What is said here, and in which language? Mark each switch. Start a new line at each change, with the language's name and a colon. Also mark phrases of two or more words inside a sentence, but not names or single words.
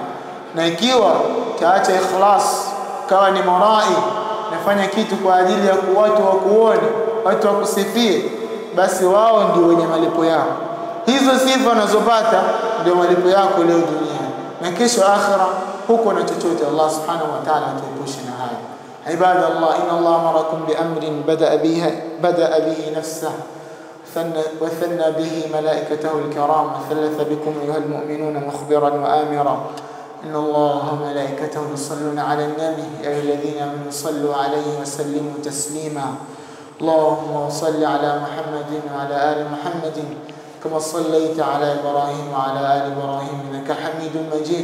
Swahili: Na ikiwa taacha ikhlas, kawa ni murai, nafanya kitu kwa ajili ya watu wakuone, watu wakusifie, basi wao ndio wenye malipo yao. Hizo sifa unazopata ndio malipo yako leo duniani, na kesho akhira huko na chochote. Allah
Arabic: سبحانه وتعالى
Swahili: atuepushe na haya. Ibadallah,
Arabic: إن الله أمركم بأمر بدأ به نفسه وثنى به ملائكته الكرام وثلث بكم أيها المؤمنون مخبرا وآمرا إن الله وملائكته يصلون على النبي يا أيها الذين آمنوا صلوا عليه وسلموا تسليما. اللهم صل على محمد وعلى آل محمد كما صليت على إبراهيم وعلى آل إبراهيم إنك حميد مجيد.